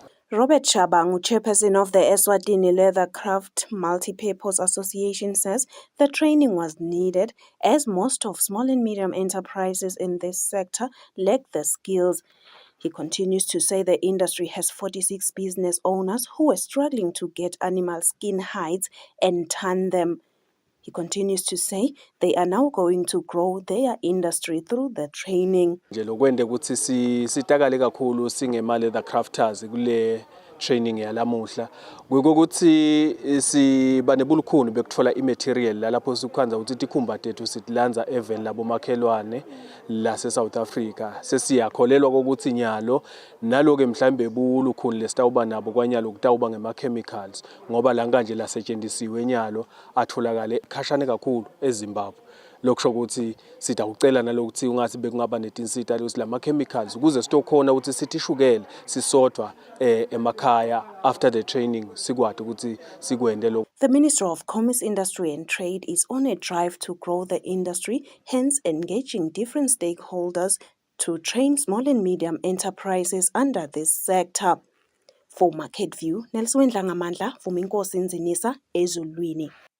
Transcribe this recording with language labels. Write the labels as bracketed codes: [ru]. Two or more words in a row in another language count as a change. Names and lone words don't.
[en] Robert Shabangu, chairperson of the Eswatini Leather Craft Multipurpose Association, says the training was needed as most of small and medium enterprises in this sector lack the skills. He continues to say the industry has 46 business owners who are struggling to get animal skin hides and tan them. He continues to say they are now going to grow their industry through the training. [ss] Nje lokwende ukuthi sitakale kakhulu singema [en] leather crafters [ss] kule training yalamuhla ukuthi siba nebulukhuni bekuthola imaterial lapho sikukhanza ukuthi ikhumba tethu sitlanza even labo makhelwane la South Africa sesiyakholelwa ukuthi nyalo naloke mhlambe bulukhuni lesitawuba nabo kwanyalo kutawuba ngema chemicals ngoba la kanje lasetshenzisiwe nyalo atholakale khashane kakhulu eZimbabwe. Lokusho ukuthi sitawucela nalokuthi ungathi bekungaba netinsita lokuthi lama chemicals ukuze sitokhona ukuthi sithi shukela sisodwa emakhaya [en] after the training [ss] sikwade ukuthi sikwende lokho. [en] The Minister of Commerce, Industry and Trade is on a drive to grow the industry, hence engaging different stakeholders to train small and medium enterprises under this sector. For Market View, Nelson Ndlangamandla, Vuminkosi Nzinisa, Ezulwini.